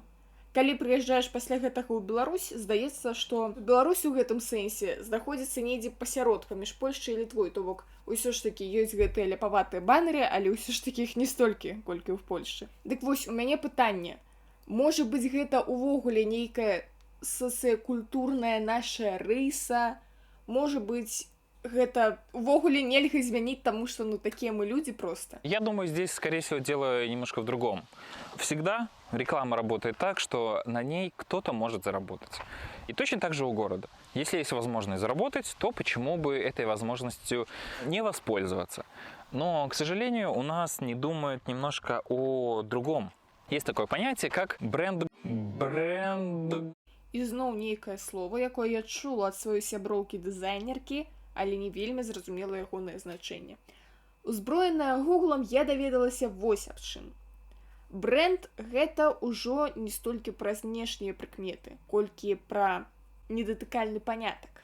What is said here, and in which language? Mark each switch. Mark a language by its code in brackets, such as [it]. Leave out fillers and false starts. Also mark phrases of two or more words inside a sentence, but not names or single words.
[be] Калі прыязджаеш пасля гэтага ў Беларусь, здаецца, што Беларусь у гэтым сэнсе знаходзіцца недзе пасяродка між Польшчай і Літвой, то бок усё ж такі ёсць гэтыя ляпаватыя баннеры, але ўсё ж такі іх не столькі, колькі ў Польшчы. Дык вось, у мяне пытанне. Можа быць, гэта ўвогуле нейкая сацыякультурная наша рыса, можа быць, гэта ўвогуле нельга змяніць, таму што, ну, такія мы люди просто. [ru] Я думаю, здесь, скорее всего, дело немножко в другом. Всегда реклама работает так, что на ней кто-то может заработать. И точно так же у города. Если есть возможность заработать, то почему бы этой возможностью не воспользоваться? Но, к сожалению, у нас не думают немножко о другом. Есть такое понятие, как бренд. [be] І зноў нейкае слово, якое я чула ад сваёй сяброўкі-дызайнеркі, але не вельмі зразумела ягонае значэнне. Узброеная гуглам, я даведалася вось аб чым. Бренд – гэта ўжо не столькі пра знешнія прыкметы, колькі пра недатыкальны панятак.